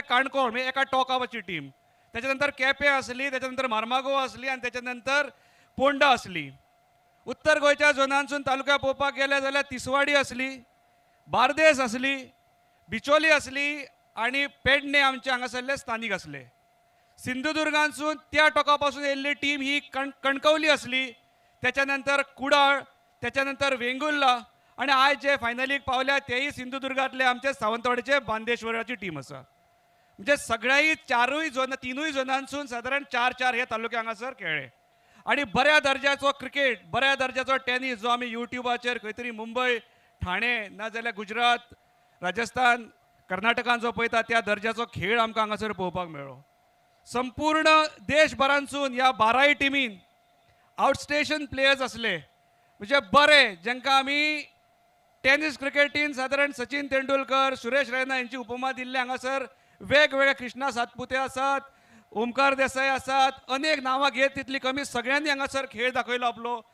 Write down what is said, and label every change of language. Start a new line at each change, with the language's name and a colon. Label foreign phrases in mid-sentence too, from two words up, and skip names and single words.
Konkani: काणकोण म्हणजे एका टॉकाची टीम त्याच्या नंतर केपें असली त्याच्या नंतर मार्मागो असली आणि त्याच्या नंतर पोंडा असली उत्तर गोंयच्या झोनानसून तालुका पळोवपाक गेले जाल्यार तिसवाडी असली बार्देस असली बिचोली असली आणि पेडणे आमचे हांगासरले स्थानीक असले सिंधुदुर्गांतसून त्या टोकापासून येयल्ली टीम ही कणकवली असली त्याच्यानंतर कुडाळ त्याच्यानंतर वेंगुर्ला आणि आज जे फायनलीक पावल्या तेही सिंधुदुर्गातले आमचे सावंतवाडीचे बांदेश्वराची टीम आसा म्हणजे सगळ्याही 3 झोनांसून साधारण 4 हे तालुके हांगासर खेळ्ळे आणि बऱ्या दर्जाचो क्रिकेट बऱ्या दर्जाचो टेनिस जो आमी युट्यूबाचेर खंय तरी मुंबय ठाणे नाजाल्यार गुजरात राजस्थान कर्नाटकान जो पळयता त्या दर्जाचो खेळ आमकां हांगासर पळोवपाक मेळ्ळो संपूर्ण देशभरांतसून ह्या 12 टिमीन
English: outstation players
Konkani: असले म्हणजे बरे जांकां आमी टेनिस क्रिकेटीन साधारण सचिन तेंडुलकर सुरेश रैना यांची उपमा दिल्ले हांगासर वेगवेगळे कृष्णा सातपुते आसात ओमकार देसाई आसात अनेक नांवां घेत तितली कमी सगळ्यांनी हांगासर खेळ दाखयलो आपलो